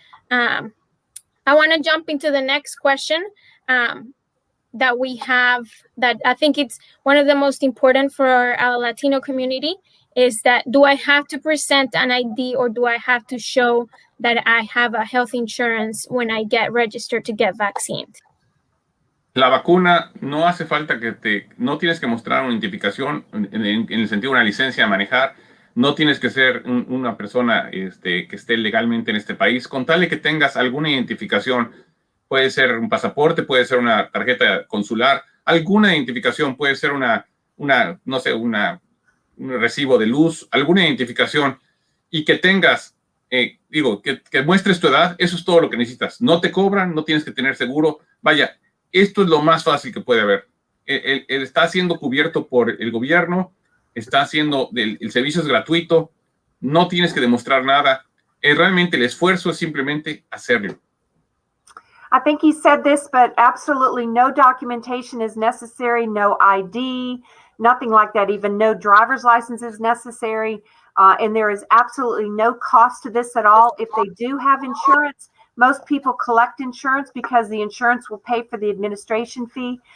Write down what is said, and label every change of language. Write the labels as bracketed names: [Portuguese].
[English] I want to jump into the next question that we have, that I think it's one of the most important for our Latino community, is that do I have to present an ID or do I have to show that I have a health insurance when I get registered to get vaccinated? [Spanish] La vacuna no hace falta no tienes que mostrar una identificación en el sentido de una licencia de manejar, no tienes que ser una persona que esté legalmente en este país, con tal de que tengas alguna identificación, puede ser un pasaporte, puede ser una tarjeta consular, alguna identificación, puede ser un recibo de luz, alguna identificación, y que tengas, que muestres tu edad, eso es todo lo que necesitas. No te cobran, no tienes que tener seguro, vaya. Esto es lo más fácil que puede haber. Está siendo cubierto por el gobierno, el servicio es gratuito, no tienes que demostrar nada. Realmente el esfuerzo es simplemente hacerlo. [English] I think he said this, but absolutely no documentation is necessary, no ID, nothing like that, even no driver's license is necessary, and there is absolutely no cost to this at all. If they do have insurance, most people collect insurance because the insurance will pay for the administration fee.